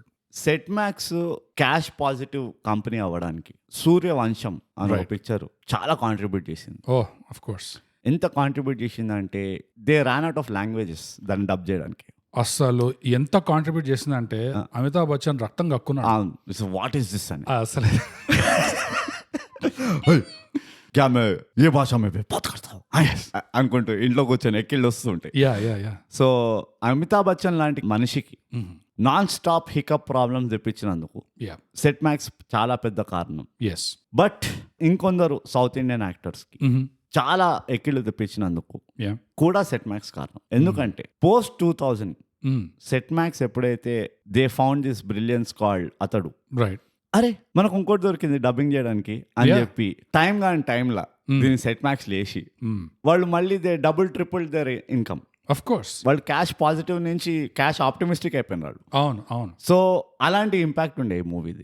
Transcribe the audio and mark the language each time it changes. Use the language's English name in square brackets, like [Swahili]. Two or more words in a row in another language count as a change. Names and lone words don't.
[Telugu] సెట్ మ్యాక్స్ [English] cash positive company [Telugu] అవ్వడానికి సూర్యవంశం అనే పిక్చర్ చాలా కాంట్రిబ్యూట్ చేసింది. [English] oh of course. [Telugu] ఎంత కాంట్రిబ్యూట్ చేసిందంటే [English] they ran out of languages [Telugu] దాన్ని డబ్ చేయడానికి. అసలు ఎంత కాంట్రిబ్యూట్ చేసిందంటే అమితాబ్ బచ్చన్ రక్తం కక్కున్నాడు. [English] what is this అని [Telugu] అసలు [Hindi] क्या मैं ए भाषा में बात करता हूँ [Telugu] అనుకుంటూ ఇంట్లో కూర్చొని ఎక్కిళ్ళు వస్తుంటాయి. [English] yeah yeah yeah. [Telugu] సో అమితాబ్ బచ్చన్ లాంటి మనిషికి [English] non stop hiccup problems [Telugu] తెప్పించినందుకు [English] యా [Telugu] సెట్ మ్యాక్స్ చాలా పెద్ద కారణం. [English] ఎస్. [Telugu] బట్ ఇంకొందరు [English] South Indian actors [Telugu] కి చాలా ఎక్కిళ్ళు తెప్పించినందుకు [English] యా [Telugu] కూడా సెట్ మ్యాక్స్ కారణం. ఎందుకంటే పోస్ట్ 2000 సెట్ మ్యాక్స్ ఎప్పుడైతే [English] they found this brilliance called [Telugu] అతడు, [English] రైట్, [Telugu] అరే మనకు ఇంకోటి దొరికింది డబ్బింగ్ చేయడానికి అని చెప్పి టైం కాని టైంలా దీన్ని సెట్ మ్యాక్స్ లేచి వాళ్ళు మళ్ళీ [English] they double triple their income. of course [Telugu] వాళ్ళు [English] cash positive [Telugu] నుంచి [English] cash optimistic [Telugu] అయిపోయినారు. అవును అవును. సో అలాంటి ఇంపాక్ట్ ఉండే ఈ మూవీది.